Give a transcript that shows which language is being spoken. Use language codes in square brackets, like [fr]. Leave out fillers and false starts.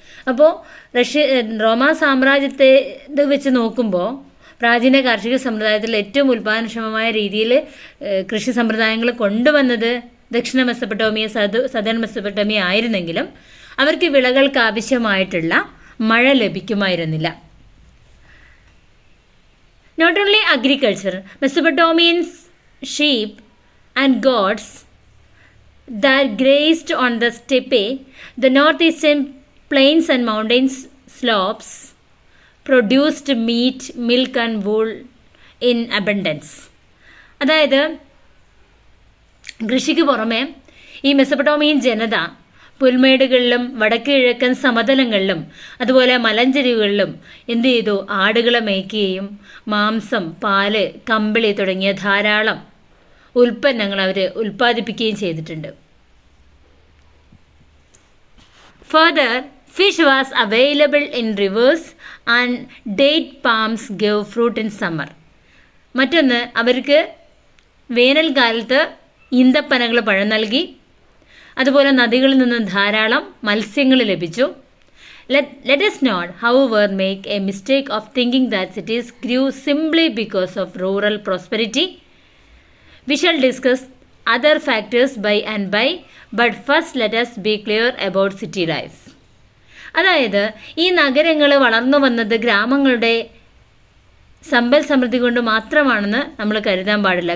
[ml] അപ്പോൾ റോമാ സാമ്രാജ്യത്തെ ഇത് വെച്ച് നോക്കുമ്പോൾ പ്രാചീന കാർഷിക സമ്പ്രദായത്തിൽ ഏറ്റവും ഉൽപാദനക്ഷമമായ രീതിയിൽ കൃഷി സമ്പ്രദായങ്ങൾ കൊണ്ടുവന്നത് ദക്ഷിണ മെസപ്പൊട്ടേമിയ, സദൺ മെസപ്പൊട്ടേമിയ ആയിരുന്നെങ്കിലും അവർക്ക് വിളകൾക്ക് ആവശ്യമായിട്ടുള്ള മഴ ലഭിക്കുമായിരുന്നില്ല. [en] Not only agriculture, Mesopotamian sheep and goats that grazed on the steppe, the northeastern plains and mountain slopes produced meat, milk and wool in abundance. [ml] അതായത് കൃഷിക്ക് പുറമെ ഈ മെസപ്പൊട്ടേമിയൻ ജനത പുൽമേടുകളിലും വടക്ക് കിഴക്കൻ സമതലങ്ങളിലും അതുപോലെ മലഞ്ചെരിവുകളിലും എന്ത് ചെയ്തു? ആടുകളെ മേയ്ക്കുകയും മാംസം, പാല്, കമ്പിളി തുടങ്ങിയ ധാരാളം ഉൽപ്പന്നങ്ങൾ അവർ ഉൽപ്പാദിപ്പിക്കുകയും ചെയ്തിട്ടുണ്ട്. [en] Further, fish was available in rivers and date palms gave fruit in summer. [ml] മറ്റൊന്ന്, അവർക്ക് വേനൽക്കാലത്ത് ഈന്തപ്പനകൾ പഴം നൽകി. അതുപോലെ നദികളിൽ നിന്ന് ധാരാളം മത്സ്യങ്ങൾ ലഭിച്ചു. [en] Let us not, however, make a mistake of thinking that cities grew simply because of rural prosperity. We shall discuss other factors by and by, but first let us be clear about city life. [ml] അതായത് ഈ നഗരങ്ങൾ വളർന്നു വന്നത് ഗ്രാമങ്ങളുടെ സമ്പൽ സമൃദ്ധി കൊണ്ട് മാത്രമാണെന്ന് നമ്മൾ കരുതാൻ പാടില്ല.